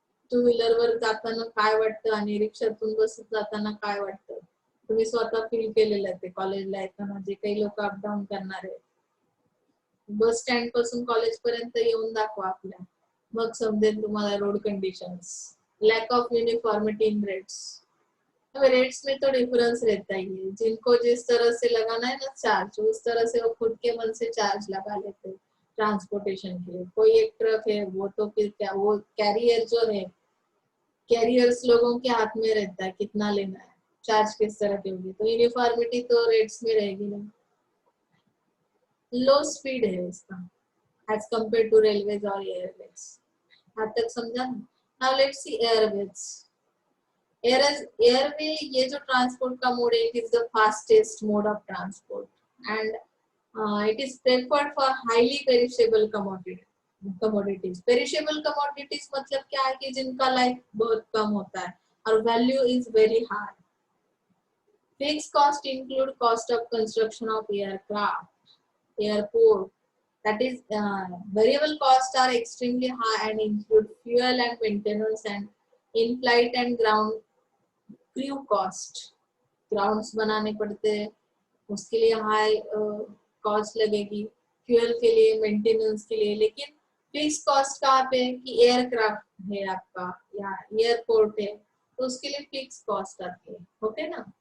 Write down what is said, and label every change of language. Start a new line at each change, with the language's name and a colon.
Marathi: Two wheeler वर जाताना काय वाटतं आणि रिक्षातून बसत जाताना काय वाटतं, तुम्ही स्वतः फील केलेलं आहे ते। कॉलेजला येताना जे काही लोक अपडाऊन करणार आहेत, बस स्टँड पासून कॉलेज पर्यंत येऊन दाखवा आपल्या, मग समजेल तुम्हाला road conditions.
English: Lack of uniformity in rates.
Hindi: Rates में तो डिफरेंस रहता ही है, जिनको जिस तरह से लगाना है ना चार्ज, उस तरह से वो खुद के मन से चार्ज लगा लेते हैं ट्रांसपोर्टेशन के लिए। कोई एक ट्रक है वो तो फिर क्या, वो कैरियर जो है, कैरियर्स लोगों के हाथ में रहता है कितना लेना है, चार्ज किस तरह की होगी, तो यूनिफॉर्मिटी तो रेट्स में रहेगी नहीं। लो स्पीड है इसका
English: as compare to
Hindi: रेलवेज और एयरवेज। आज तक समझा ना?
English: Now let's see airways.
Hindi: Airway ये जो ट्रांसपोर्ट का मोड है,
English: It is the fastest mode of transport and It is preferred for highly perishable commodities.
Hindi: Perishable commodities मतलब क्या है कि जिनका लाइफ बहुत कम होता है और
English: Value is very high. Fixed cost include cost of construction of aircraft, airport. That is, variable costs are extremely high and include fuel and maintenance and in-flight and ground crew cost.
Hindi: Grounds बनाने पड़ते हैं, उसके लिए high cost लगेगी, fuel के लिए, maintenance के लिए. लेकिन फिक्स कॉस्ट कहाँ पे है कि एयरक्राफ्ट है आपका या एयरपोर्ट है, तो उसके लिए फिक्स कॉस्ट आती है. ओके ना.